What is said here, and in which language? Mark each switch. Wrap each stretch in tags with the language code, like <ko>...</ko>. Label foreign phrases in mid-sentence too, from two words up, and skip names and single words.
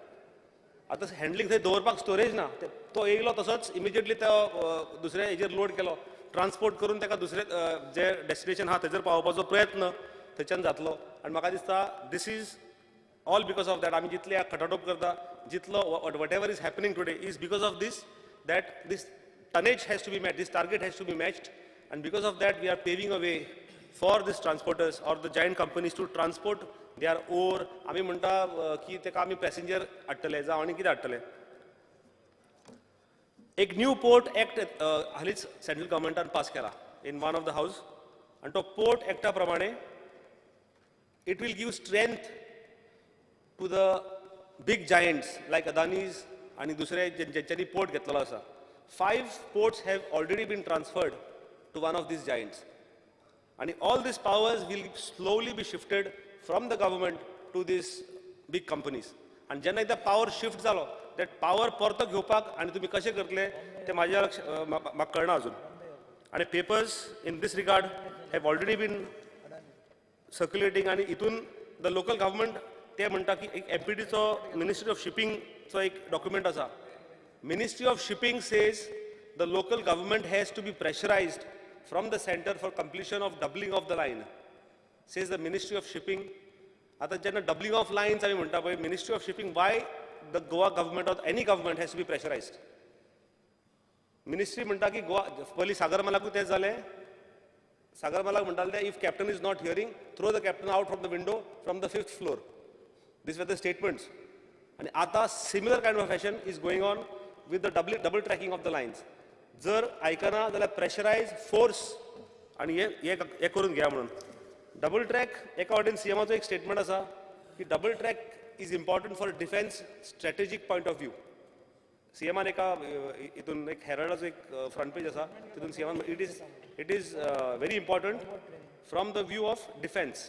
<kok>आतां हँडलिंग थंय दवरपाक स्टोरेज ना, तो येयलो तसोच इमिजिएटली तो दुसऱ्या हेजेर लोड केलो, ट्रान्सपोर्ट करून ताका दुसरे जे डेस्टिनेशन आहा थंयसर पावोवपाचो प्रयत्न थंयच्यान जातलो. आनी म्हाका दिसता</kok> <en>this is all because of that.</en> <kok>आमी जितले खटाटोप करता, जितलो</kok> <en>what ever is happening today is because of this, that this tonnage has to be met, this target has to be matched, and because of that we are paving a way for these transporters or the giant companies to transport their ore.</en> <kok>आमी म्हणटा की तेका आमी पॅसेंजर हाडटले जावं आनी कितें हाडटले. एक</kok> <en>new port act</en> <kok>हालींच सेंट्रल गव्हर्मेंटान पास केला</kok> <en>in one of the House,</en> <kok>आनी तो पोर्ट एक्टा प्रमाणे</kok> <en>it will give strength to the big giants like Adanis</en> <kok>आनी दुसरे जेंच्यांनी पोर्ट घेतलेलो आसा.</kok> <en>5 ports have already been transferred to one of these giants. And all these powers will slowly be shifted from the government to these big companies.</en> <kok>And जेन्ना एकदा</kok> <en>power shift</en> <kok>जालो,</kok> <en>that power</en> <kok>परतो घेवपाक आनी तुमी कशें करतले तें म्हाका कळना अजून.</kok> <en>आनी papers in this regard have already been circulating,</en> <kok>आनी हितून</kok> <en>the local government</en> <kok>ते म्हणटा की एक MPDचो</kok> <en>Ministry of Shippingचो</en> <kok>एक डॉक्युमेंट आसा.</kok> <en>Ministry of Shipping says the local government has to be pressurized from the center for completion of doubling of the line. Says the Ministry of Shipping.</en> <kok>आता जेन्ना</kok> <en>doubling of lines</en> <kok>आमी म्हणटा पळय,</kok> <en>Ministry of Shipping, why the Goa government or any government has to be pressurized?</en> <kok>Ministry म्हणटा की गोवा पयलीं सागरमालाकूय तें जालें. सागरमालाक म्हणटाले ते</kok> <en>if captain is not hearing, throw the captain out from the window from the 5th floor. These were the statements. And आता similar kind of fashion is going on with the double tracking of the lines.</en> <kok>जर आयकना जाल्यार</kok> <en>pressurise force</en> <kok>आनी हे करून घ्या म्हणून.</kok> <en>double track</en> <kok>एका वाटेन सीएमाचो एक</kok> <en>स्टेटमेंट</en> <kok>आसा की</kok> <en>double track is important for defence strategic point of view.</en> <kok>सीएमान एका हितून एक हेराल्डाचो एक</kok> <en>front page</en> <kok>आसा, तितून सीएमान</kok> <en>it is very important from the view of defence.</en>